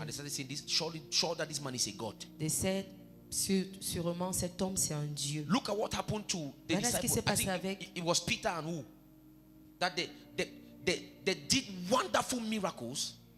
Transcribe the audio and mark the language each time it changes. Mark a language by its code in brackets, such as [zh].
[en] and they started saying, "This sure that this man is a god." [fr] Sûrement cet homme c'est un Dieu. [en] Look at what happened to the [fr] Voilà ce qui s'est [en] disciples. I [fr] passé [en] think [fr] avec- [en] it was Peter and who that they did wonderful miracles